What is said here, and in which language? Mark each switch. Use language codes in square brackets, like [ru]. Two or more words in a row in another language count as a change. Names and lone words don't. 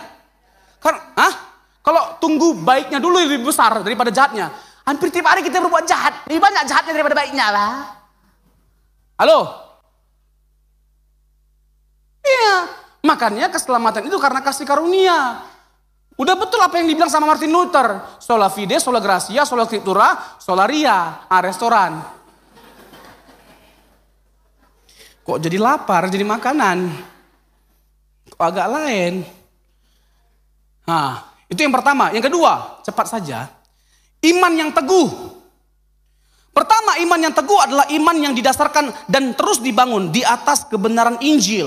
[id] Kalau tunggu baiknya dulu lebih besar daripada jahatnya. Hampir tiap hari kita berbuat jahat. Lebih banyak jahatnya daripada baiknya lah. Halo? Iya, makanya keselamatan itu karena kasih karunia. Udah betul apa yang dibilang sama Martin Luther. [la] Sola fide, sola gratia, sola scriptura, sola ria. [id] Restoran. Kok jadi lapar, jadi makanan? Kok agak lain? Nah, itu yang pertama. Yang kedua, cepat saja. Iman yang teguh. Pertama, iman yang teguh adalah iman yang didasarkan dan terus dibangun di atas kebenaran Injil.